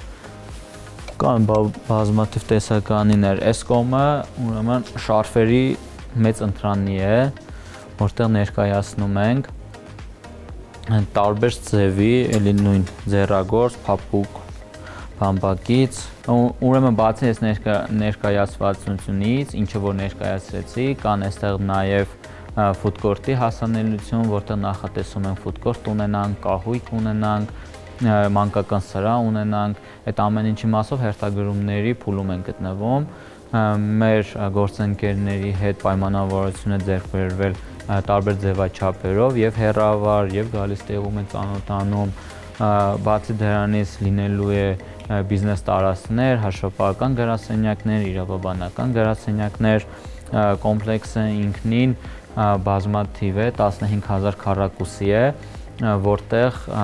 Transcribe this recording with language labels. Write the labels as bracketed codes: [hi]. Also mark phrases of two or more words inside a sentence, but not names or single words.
[hy] կան բազմաթիվ տեսականիներ։ Այս կողմը ուրեմն շարֆերի մեծ ընտրանի է, որտեղ ներկայացնում ենք տարբեր ձևի, էլի նույն ձեռագործ, փափուկ բամբակից, ուրեմն բացի այս ներկայացվածությունից, ինչը որ ներկայացրեցի, կան այստեղ նաև [en] food court- [hy] ի հասանելիություն, որտեղ նախատեսում ենք food court ունենանք, կահույք ունենանք, մանկական սրահ ունենանք, այդ ամեն ինչի մասով հերթագրումների փուլում են գտնվում, մեր գործընկերների հետ պայմանավորություն է ձեռք բերվել տարբեր ձևաչափերով եւ հեռավար եւ գալիս տեղում են ծանոթանում, բացի դրանից լինելու է բիզնես տարածքներ, հաշվապահական գրասենյակներ, իրավաբանական գրասենյակներ, կոմպլեքսը ինքնին բազմաթիվ է, 15000 քառակուսի է, որտեղ